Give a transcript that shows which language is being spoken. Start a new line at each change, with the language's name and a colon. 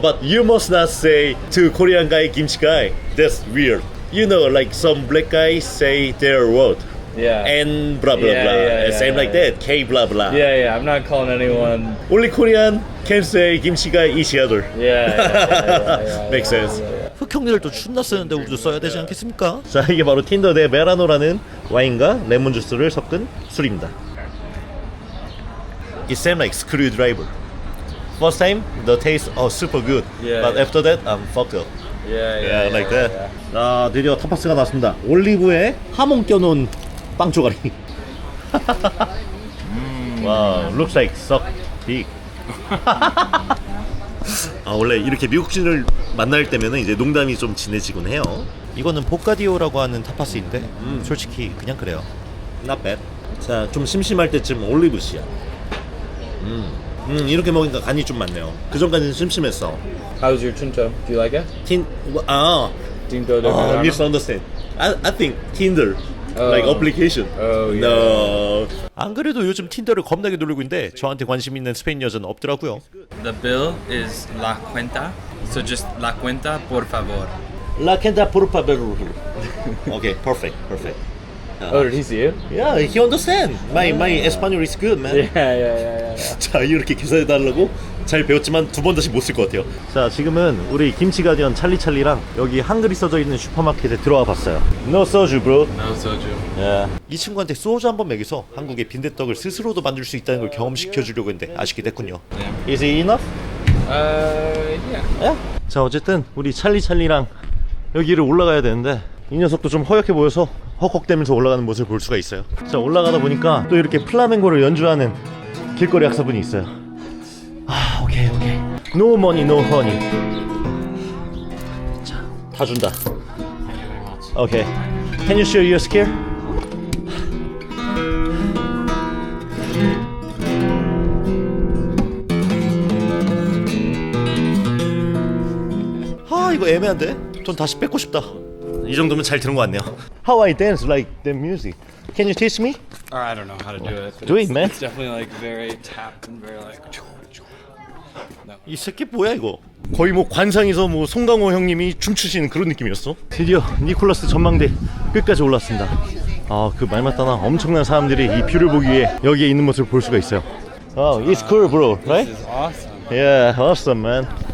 English: But you must not say to Korean guy kimchi guy. That's weird. You know, like some black guys say their word. Yeah. And blah blah Yeah, blah. yeah, Same yeah, like that. K blah blah. Yeah. I'm not calling anyone. Only Korean can say kimchi guy each other. Yeah. Makes sense.
Korean: 흑형들도 춘나 쓰는데 우리도 써야 되지 않겠습니까? 자 이게 바로 틴더 대 메라노라는 와인과 레몬 주스를 섞은 술입니다.
English: It seems like screwdriver. First time the taste super good, Yeah, but yeah. after that I'm fucked up. Yeah. Like that.
Korean: 아 드디어 타파스가 나왔습니다. 올리브에 하몽 껴놓은 빵 조가리.
English: Wow, looks like so big.
Korean: 아 원래 이렇게 미국인을 만날 때면은 이제 농담이 좀 진해지곤 해요. 이거는 보카디오라고 하는 타파스인데 솔직히 그냥 그래요.
English: Not bad.
Korean: 자 좀 심심할 때쯤 올리브씨야. 이렇게 먹으니까 간이 좀 많네요. 그 전까지는 심심했어.
English: How's your tinto? Do you like it? Tinto Tinto de de verano. misunderstand. I think Tinder, like application. Oh, yeah. No.
Korean: 안 그래도 요즘 틴더를 겁나게 누르고 있는데 저한테 관심 있는 스페인 여자는 없더라고요.
English: The bill is la cuenta, so just
Spanish: la cuenta, por favor. La cuenta por favor.
English: Okay, perfect. Oh, did he see you? Yeah, he understand. My Espanol is good, man. Yeah.
Korean: 자 이렇게 계산해 달라고 잘 배웠지만 두 번 다시 못 쓸 것 같아요. 자 지금은 우리 김치 가디언 찰리랑 여기 한글이 써져 있는 슈퍼마켓에 들어와 봤어요.
English: No soju, bro. No soju. Yeah.
Korean: 이 친구한테 소주 한번 먹여서 한국의 빈대떡을 스스로도 만들 수 있다는 걸 경험시켜 주려고 했는데 아쉽게 됐군요.
English: Is it enough? Yeah.
Korean: 자 어쨌든 우리 찰리랑 여기를 올라가야 되는데 이 녀석도 좀 허약해 보여서 헉헉대면서 올라가는 모습을 볼 수가 있어요. 자 올라가다 보니까 또 이렇게 플라멩고를 연주하는 길거리 학사분이 있어요.
English: 아 오케이 No money no honey.
Korean: 자 다 준다.
English: 오케이 Can you show your skill?
Korean: 이거 애매한데? 돈 다시 뺏고 싶다. 이 정도면 잘 들은 것 같네요.
English: How I dance like the music? Can you teach me? Or I don't know how to do it. Do it, man. It's definitely like very tapped and very like.
Korean: 이 새끼 뭐야 이거? 거의 뭐 관상에서 뭐 송강호 형님이 춤추시는 그런 느낌이었어. 드디어 니콜라스 전망대 끝까지 올랐습니다. 아, 그 말 맞다나 엄청난 사람들이 이 뷰를 보기 위해 여기에 있는 모습을 볼 수가 있어요.
English: Oh, it's cool, bro, right? This is awesome. Yeah, awesome, man.